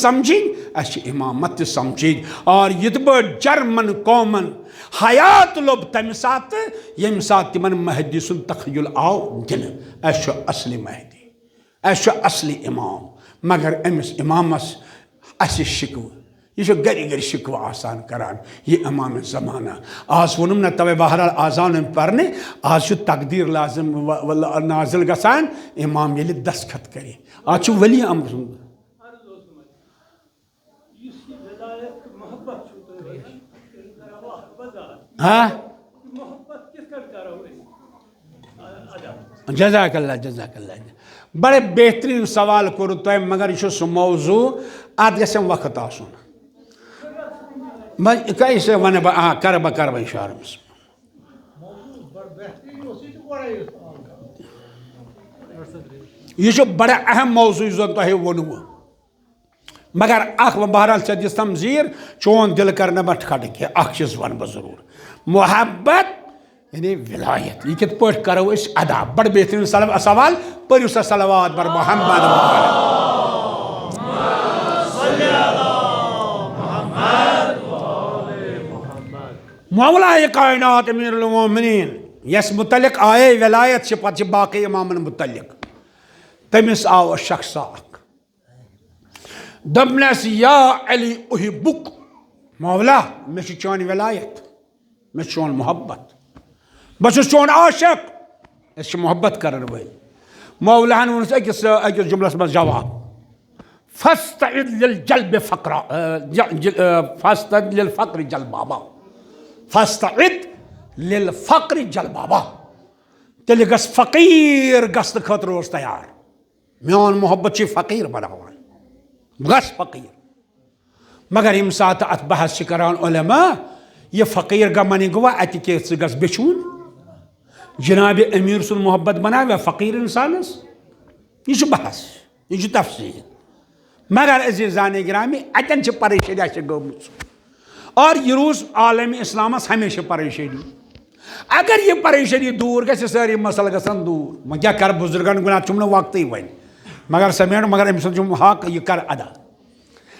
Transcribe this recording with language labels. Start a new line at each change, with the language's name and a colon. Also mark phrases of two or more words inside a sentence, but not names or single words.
Kashmiri: سمجھِنۍ اَسہِ چھِ امامت تہِ سمجھِنۍ اور یِتھ پٲٹھۍ جرمن قومن حیات لوٚب تمہِ ساتہٕ ییٚمہِ ساتہٕ تِمن مہدی سُنٛد تخیُل آو دِنہٕ اَسہِ چھُ اصلی مہدی اَسہِ چھُ اصلی امام مگر أمِس امامس اَسہِ شِکوٕ یہ چھُ گرِ گرِ شِکوٕ آسان کران یہِ امام زمانہ آز ووٚنُم نہ توے بہرحال آزان پرنہِ آز چھُ تقدیٖر لازم نازل گژھان امام ییٚلہِ دستخط کرِ آز چھُ ولی امر سُنٛد جزاک اللہ بڑے بہترین سوال کوٚروٕ تۄہہِ مگر یہِ چھُ سُہ موضوٗع اتھ گژھٮ۪م وقت آسُن کیسے ونہٕ بہٕ کرٕ بہٕ اِشارٕ یہ چھُ بڑا اہم موضوع یُس زن تۄہہِ ووٚنوٕ مگر اکھ بہرحال ژےٚ دِژ تم زیٖر چون دل کر نہٕ بہٕ ٹھٹہٕ کینٛہہ اکھ چیٖز ونہٕ بہٕ ضروٗر محبت یعنی ولایت یہِ کِتھ پٲٹھۍ کرو أسۍ ادا بڑٕ بہتریٖن سوال پٔرِو سا صلوات بر محمد مولائے کائنات امیر المومنین یس متعلق آئے ولایت چھِ پتہٕ چھِ باقٕے امامن متعلق تٔمِس آو شخصا اکھ دوٚپنس
Arabic: یا علی احبک
Kashmiri: مولا مےٚ چھِ چٲنۍ ولایت مےٚ چھُ چون محبت بہٕ چھُس چون عاشق أسۍ چھِ محبت کرن وٲلۍ مولاہن ووٚنُس أکِس جملس منٛز جواب
Arabic: فاستعد للجلب فقرا فاستعد للفقر جلبابا فاستعد للفقر جلبابا
Kashmiri: تیٚلہِ گژھ فقیٖر گژھنہٕ خٲطرٕ اوس تیار میون محبت چھُے فقیٖر بناوان بہٕ گژھٕ فقیٖر مگر ییٚمہِ ساتہٕ اتھ بحث چھِ کران علما یہِ فقیٖر گمنہِ گوٚوا اَتہِ کیٛاہ ژٕ گژھ بیٚچھوُن جناب امیر سُنٛد محبت بناویا فقیٖر انسانس یہ چھُ بحث یہ چھُ تفصیل مگر عزیٖزانہِ گرامی اتٮ۪ن چھِ پریشٲنی اَسہِ گٔمٕژ اور یہ روز عالم اسلامس ہمیشہ پریشانی اگر یہ پریشانی دور گژھِ سٲری مسلہٕ گژھن دوٗر وۄنۍ کیٛاہ کرٕ بُزرگن گُناہ چھُم نہٕ وقتٕے وۄنۍ مگر سمیٹ مگر أمۍ سُنٛد چھُم حق یہِ کر ادا